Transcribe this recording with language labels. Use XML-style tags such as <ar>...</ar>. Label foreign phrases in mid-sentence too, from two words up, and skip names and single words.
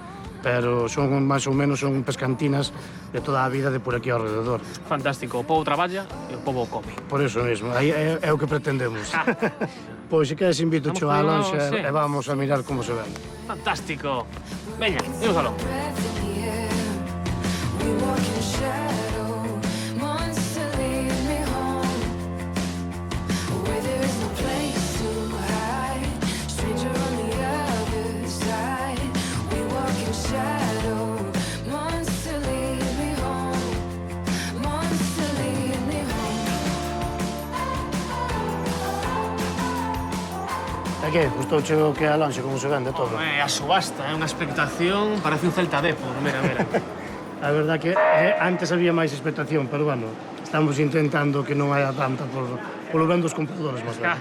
<gl>Pero son máis ou menos son pescantinas de toda a vida de por aquí ao alrededor. Fantástico, o povo traballa e o povo come. Por eso mesmo, aí é o que pretendemos. Pois, se queres, invito Vamos cho á con- lonxa sí. e vamos a mirar como se ven. Fantástico. Veña, imos aló.</gl> <en>Breath in the air. We walk in shadow. Months to lead me home. Where there is no place to hide. Stranger on the other side. We walk in shadow. Months to lead me home. Months to lead me home.</en> <gl>E que, gustouche o que é a lonxa, como se vende todo? A subasta é unha expectación, parece un Celta Depor, mira, mira. A verdad que antes había máis expectación, pero bueno, estamos intentando que non haya tanta polo ben dos compradores, máis ben.</gl>